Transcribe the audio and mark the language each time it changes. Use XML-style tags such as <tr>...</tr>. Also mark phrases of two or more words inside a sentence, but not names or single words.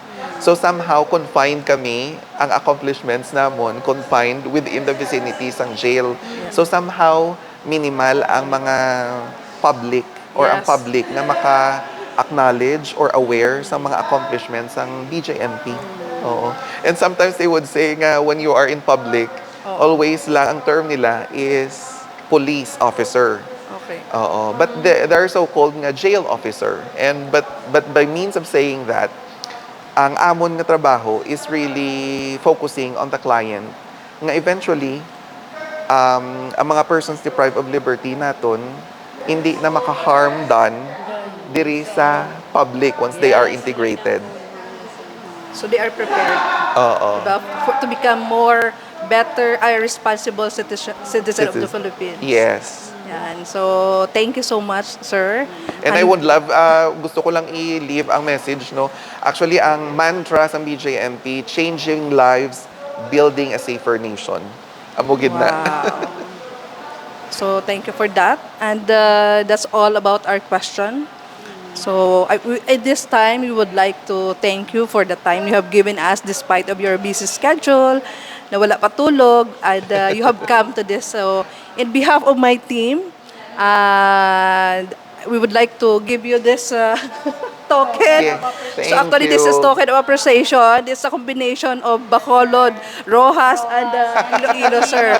<en>So somehow confined</en> <hil>kami, ang</hil> <en>accomplishments namon confined within the vicinity sang jail. So somehow minimal</en> <hil>ang mga</hil> <en>public or ang Yes. public na maka-acknowledge or aware</en> <hil>sa mga</hil> <en>accomplishments ng BJMP. Oo. And sometimes they would say nga when you are in public, always lang ang term nila is police officer. Okay. Oo. But they're so-called nga jail officer. And but by means of saying that,</en> <hil>ang amon nga trabaho</hil> <en>is really focusing on the client nga eventually</en> <hil>ang mga</hil> <en>persons deprived of liberty</en> <hil>naton hindi na maka-harm</hil> <en>done</en> <hil>diri sa</hil> <en>public once they are integrated. So they are prepared Oo. diba, to become more better, responsible citizen of the Philippines. Yes. Yan. So, thank you so much, sir. And I would love,</en> <hil>gusto ko lang i-leave ang message, no?</hil> <en>Actually,</en> <hil>ang mantra sa BJMP,</hil> <en>changing lives, building a safer nation.</en> <hil>Amugid na.</hil> <en>Wow. So, thank you for that. And that's all about our question. So, at this time, we would like to thank you for the time you have given us despite of your busy schedule,</en> <hil>na wala patulog,</hil> <en>and you have come to this. So, in behalf of my team, we would like to give you this token. Yeah, So actually, this is you. token of appreciation. It's a combination of Bacolod, Rojas, and Iloilo, sir.</en>